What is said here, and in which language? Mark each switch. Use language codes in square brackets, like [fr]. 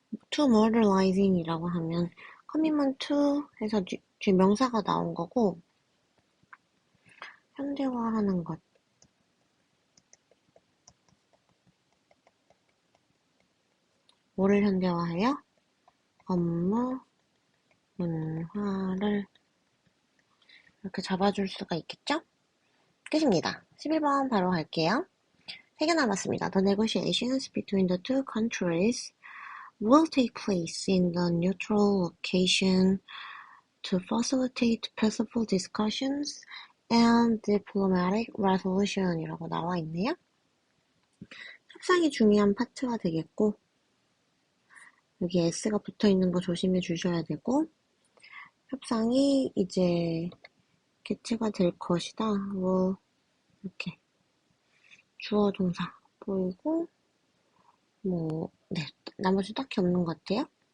[en] to modernizing [ko] 이라고 하면 [en] commitment to [ko] 해서 명사가 나온 거고 현대화하는 것 뭐를 현대화해요? 업무 문화를 이렇게 잡아줄 수가 있겠죠? 끝입니다. 11번 바로 갈게요. 3개 남았습니다. [en] The negotiations between the two countries will take place in the neutral location to facilitate peaceful discussions and diplomatic resolution이라고 나와 있네요. [ko] 협상이 중요한 파트가 되겠고 여기 S가 붙어있는 거 조심해 주셔야 되고 협상이 이제 개최가 될 것이다. 뭐 이렇게 주어 동사 보이고 네, 나머지 딱히 없는 것 같아요.